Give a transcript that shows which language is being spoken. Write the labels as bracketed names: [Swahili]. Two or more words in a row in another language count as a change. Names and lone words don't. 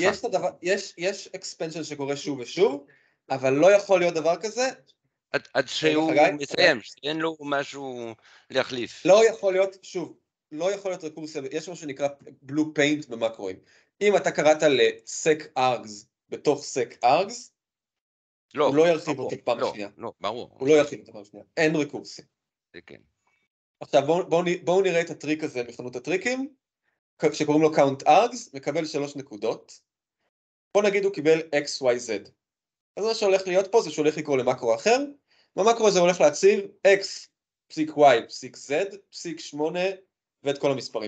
[Hebrew] יש אקספנשן שקורה שוב ושוב, אבל לא יכול להיות דבר כזה. עד שהוא מסיים, שאין לו משהו להחליף. לא יכול להיות, שוב, לא יכול להיות רקורסיה, יש משהו שנקרא [English] blue paint [Hebrew] במקרואים. אם אתה קראת ל-sec-args בתוך sec-args, הוא לא ירחיב אותי פעם שנייה. לא, ברור. הוא לא ירחיב אותי פעם שנייה. אין רקורסיה. זה כן. עכשיו בואו נראה את הטריק הזה מחנות הטריקים, שקוראים לו count-args, מקבל 3 נקודות. בואו נגיד הוא קיבל x, y, z. אז מה שהולך להיות פה זה שהולך לקרוא למקרו אחר, במקרו הזה הולך להציב x, פסיק y, פסיק z, פסיק 8 ואת כל המספרים.